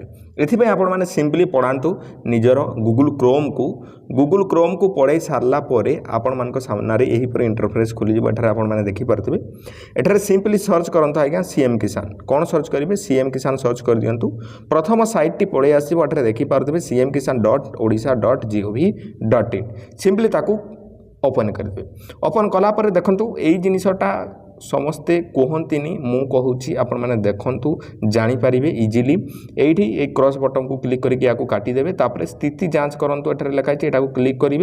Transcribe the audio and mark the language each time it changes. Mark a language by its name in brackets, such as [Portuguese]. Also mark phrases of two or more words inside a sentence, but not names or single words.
[Odia] ଏଥିପାଇଁ ଆପଣମାନେ ସିମ୍ପଲି ପଢ଼ାନ୍ତୁ ନିଜର ଗୁଗୁଲ୍ କ୍ରୋମ୍କୁ ପଢ଼ାଇ ସାରିଲା ପରେ ଆପଣମାନଙ୍କ ସାମ୍ନାରେ ଏହିପରି ଇଣ୍ଟରଫେସ୍ ଖୋଲିଯିବ। ଏଠାରେ ଆପଣମାନେ ଦେଖିପାରୁଥିବେ ଏଠାରେ ସିମ୍ପଲି ସର୍ଚ୍ଚ କରନ୍ତୁ ଆଜ୍ଞା ସିଏମ୍ କିଷାନ। କ'ଣ ସର୍ଚ୍ଚ କରିବେ? ସିଏମ୍ କିଷାନ ସର୍ଚ୍ଚ କରିଦିଅନ୍ତୁ। ପ୍ରଥମ ସାଇଟ୍ଟି ପଳାଇ ଆସିବ। ଏଠାରେ ଦେଖିପାରୁଥିବେ cmkisan.odisha.gov.in। ସିମ୍ପଲି ତାକୁ ଓପନ୍ କରିଦେବେ। ଓପନ୍ କଲା ପରେ ଦେଖନ୍ତୁ ଏଇ ଜିନିଷଟା ସମସ୍ତେ କୁହନ୍ତିନି, ମୁଁ କହୁଛି ଆପଣମାନେ ଦେଖନ୍ତୁ ଜାଣିପାରିବେ ଇଜିଲି। ଏଇଠି ଏଇ [English] cross buttonକୁ [Odia] କ୍ଲିକ୍ କରିକି ୟାକୁ କାଟିଦେବେ। ତାପରେ ସ୍ଥିତି ଯାଞ୍ଚ କରନ୍ତୁ ଏଠାରେ ଲେଖା ହେଇଛି, ଏଟାକୁ କ୍ଲିକ୍ କରିବେ।